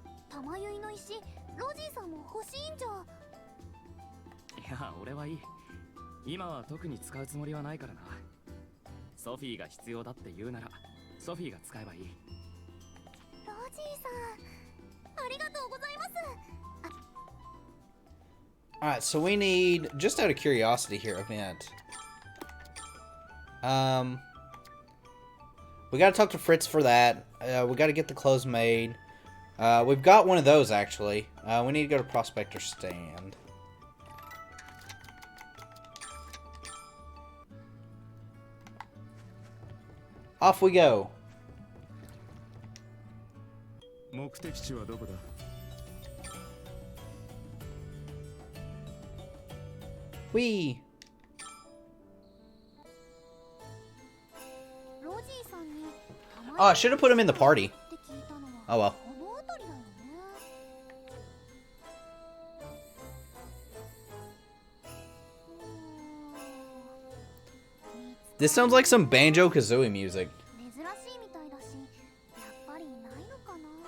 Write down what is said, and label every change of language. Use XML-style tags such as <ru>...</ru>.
<ja>玉結の石、ロジーさんも欲しいんじゃ。いや、俺はいい。今は特に使うつもりはないからな。ソフィーが必要だって言うならソフィーが使えばいい。ロジーさん、ありがとうございます。</ja> <en>Alright, so we need, just out of curiosity here, event. We gotta talk to Fritz for that. We gotta get the clothes made. We've got one of those, actually. We need to go to Prospector Stand. Off we go.</en> <ja>目的地はどこだ？ Whee! ロジーさんに</ja> <en>Oh, I should have put him in the party.</en> <ja>って聞いたのは</ja> <en>Oh well.</en> <ja>この辺りだよね。</ja> <en>This sounds like some Banjo-Kazooie music.</en> <ja>珍しいみたいだし、やっぱりいないのかな。</ja>